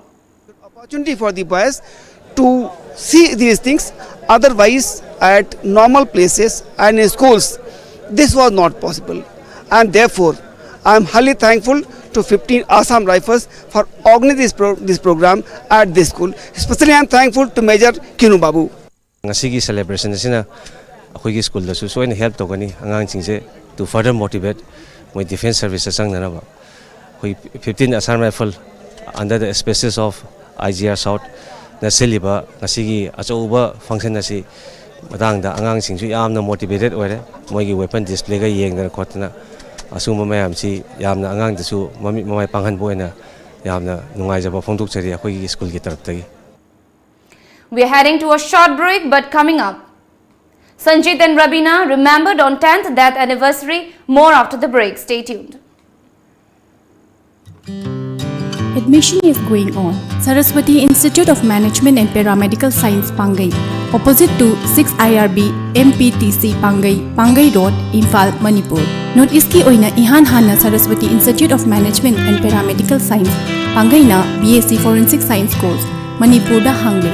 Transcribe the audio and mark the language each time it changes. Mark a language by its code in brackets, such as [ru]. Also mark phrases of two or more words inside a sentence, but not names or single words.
[en] Opportunity for the boys to see these things, otherwise at normal places and in schools, this was not possible. And therefore, I am highly thankful to 15 Assam Rifles for organizing this program at this school. Especially I am thankful to Major Kinu Babu. [mni] Ngasi celebration asina akoi school da su soin help togani angang chingse [en] to further motivate my defense services [mni] sang na ba. Koi 15 Assam Rifle [en] under the auspices of [mni] IGR South na celebrate ngasi gi achouba function asi matang da angang chingsu yamna motivated oire moi gi [en] weapon display [mni] ga yeng na khotna asuma mayam si yamna angang dasu mami mamai panghan boina yamna nungai jaba phongtuk chari akoi gi school gi taraf tagi. [en] We are heading to a short break, but coming up, Sanjit and Rabina remembered on 10th death anniversary. More after the break. Stay tuned. Admission is going on. Saraswati Institute of Management and Paramedical Science, Pangai, opposite to 6 IRB MPTC Pangai, Pangai Road, Imphal, Manipur. [mni] Notice ki oina ihan hana Saraswati Institute of Management and Paramedical Science, Pangai na BSc Forensic Science course, Manipur da hangle.